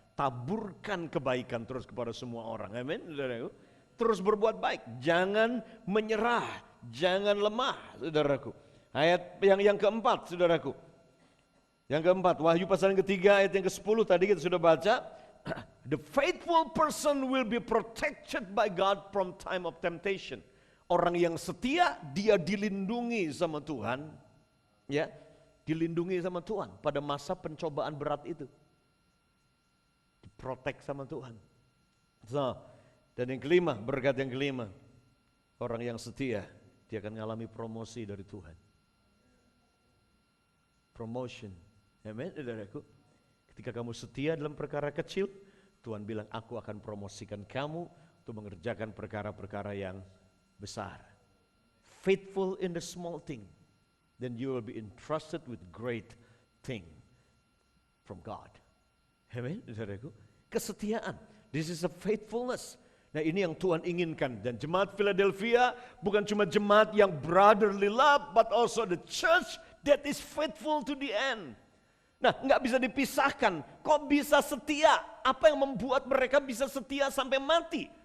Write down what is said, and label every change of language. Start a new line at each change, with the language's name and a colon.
Indonesian: Taburkan kebaikan terus kepada semua orang, amin. Terus berbuat baik, jangan menyerah, jangan lemah, saudaraku. Ayat yang keempat, saudaraku. Yang keempat, Wahyu pasal yang ketiga, ayat yang ke-10 tadi kita sudah baca.
English: The faithful person will be protected by God from time of temptation.
Indonesian: Orang yang setia, dia dilindungi sama Tuhan. Ya, dilindungi sama Tuhan pada masa pencobaan berat itu. Diprotek sama Tuhan. So, dan yang kelima, berkat yang kelima. Orang yang setia, dia akan mengalami promosi dari Tuhan. Promotion, amen, saudaraku. Ketika kamu setia dalam perkara kecil, Tuhan bilang, aku akan promosikan kamu untuk mengerjakan perkara-perkara yang besar.
English: Faithful in the small thing, then you will be entrusted with great thing from God.
Indonesian: Amen, saudaraku. Kesetiaan,
English: this is a faithfulness.
Indonesian: Nah, ini yang Tuhan inginkan. Dan jemaat Philadelphia bukan cuma jemaat yang brotherly love,
English: but also the church that is faithful to the end.
Indonesian: Nah, nggak bisa dipisahkan. Kok bisa setia? Apa yang membuat mereka bisa setia sampai mati?